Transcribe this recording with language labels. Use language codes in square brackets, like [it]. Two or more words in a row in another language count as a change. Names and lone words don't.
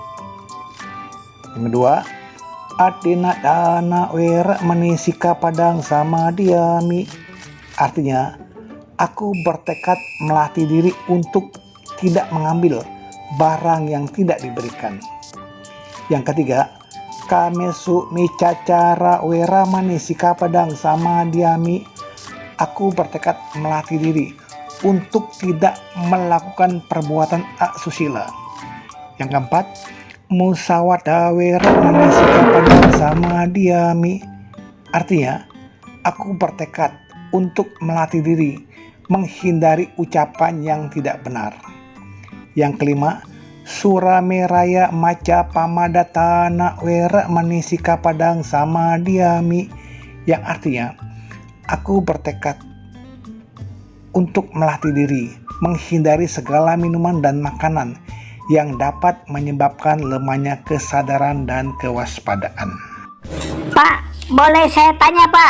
[id] Yang kedua, [pi] Adina Dana Weramani Sikapadang Samadhyami. [id] Artinya, aku bertekad melatih diri untuk tidak mengambil barang yang tidak diberikan. Yang ketiga, [pi] Kamesu micacara weramani sikapadang samadhyami. [id] Aku bertekad melatih diri untuk tidak melakukan perbuatan asusila. Yang keempat, [pi] musawada weramani sikapadang samadhyami. [id] Artinya, aku bertekad untuk melatih diri menghindari ucapan yang tidak benar. Yang kelima, [pi] Surameraya maca pamadatana wera manisika padang samadhyami, [id] yang artinya aku bertekad untuk melatih diri menghindari segala minuman dan makanan yang dapat menyebabkan lemahnya kesadaran dan kewaspadaan. Pak, boleh saya tanya, Pak?